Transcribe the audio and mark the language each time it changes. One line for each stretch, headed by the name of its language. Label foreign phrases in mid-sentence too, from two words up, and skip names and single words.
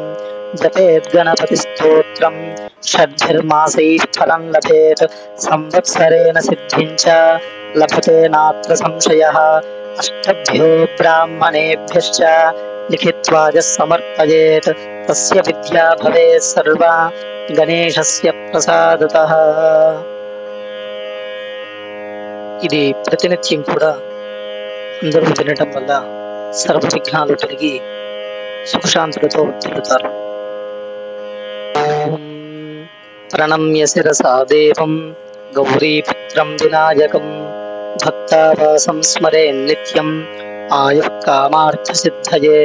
Sanskrit: जपेद्गणपतिस्तोत्रं षड्भिर्मासैः फलं लभेत् संवत्सरेण सिद्धिं च लभते नात्र संशयः। अष्टभ्यो ब्राह्मणेभ्यश्च लिखित्वा यः समर्पयेत् तस्य विद्या भवेत् सर्वा गणेशस्य प्रसादतः।
Telugu: ఇది ప్రతినిత్యం కూడా అందరూ వినటం వల్ల సర్వ విఘ్నాలు తొలగి సుఖశాంతులతో తిరుగుతారు.
Sanskrit: ప్రణమ్య శిరసా దేవం గౌరీపుత్రం వినాయకం భక్తావాసం స్మరేన్నిత్యం ఆయుః కామార్థసిద్ధయే.